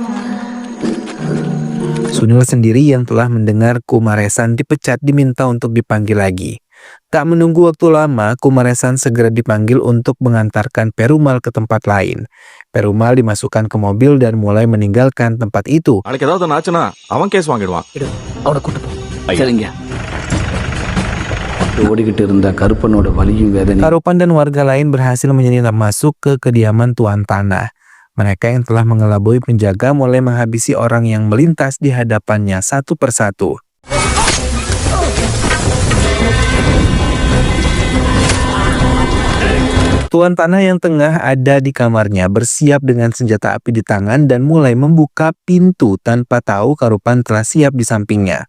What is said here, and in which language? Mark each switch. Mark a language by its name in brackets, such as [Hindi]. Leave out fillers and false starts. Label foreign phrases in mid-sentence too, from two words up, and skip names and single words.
[Indonesian] Sunil sendiri yang telah mendengar Kumaresan dipecat diminta untuk dipanggil lagi. Tak menunggu waktu lama, Kumaresan segera dipanggil untuk mengantarkan Perumal ke tempat lain. Perumal dimasukkan ke mobil dan mulai meninggalkan tempat itu. [Tamil] ஓடிக்கிட்டு இருந்த கருப்பனோட வலியும் வேதனை. [Indonesian] Karupan dan warga lain berhasil menyelinap masuk ke kediaman tuan tanah. Mereka yang telah mengelabui penjaga mulai menghabisi orang yang melintas di hadapannya satu persatu. Tuan tanah yang tengah ada di kamarnya bersiap dengan senjata api di tangan dan mulai membuka pintu tanpa tahu Karupan telah siap di sampingnya.